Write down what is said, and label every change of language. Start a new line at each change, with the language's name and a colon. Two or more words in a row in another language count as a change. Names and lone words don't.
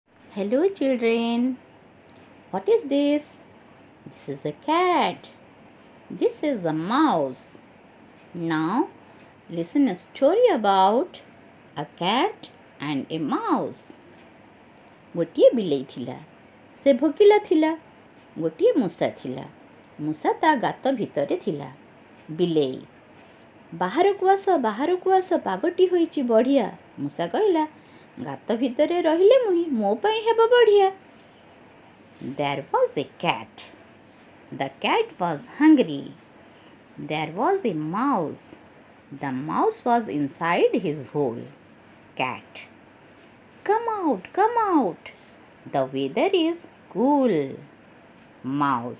English: Hello, children. What is this? This is a cat. This is a mouse. Now, listen a story about a cat and a mouse.
Odia: ଗୋଟିଏ ବିଲେଇ ଥିଲା। ସେ ଭୋକିଲା ଥିଲା। ଗୋଟିଏ ମୂଷା ଥିଲା। ମୂଷା ତା ଗାତ ଭିତରେ ଥିଲା। ବିଲେଇ ବାହାରକୁ ଆସ ପାଗଟି ହୋଇଛି ବଢ଼ିଆ। ମୂଷା କହିଲା ଗାତ ଭିତରେ ରହିଲେ ମୋ ପାଇଁ ହେବ ବଢ଼ିଆ।
English: There was a cat. The cat was hungry. There was a mouse. The mouse was inside his hole. Cat. Come out, come out. The weather is cool. Mouse.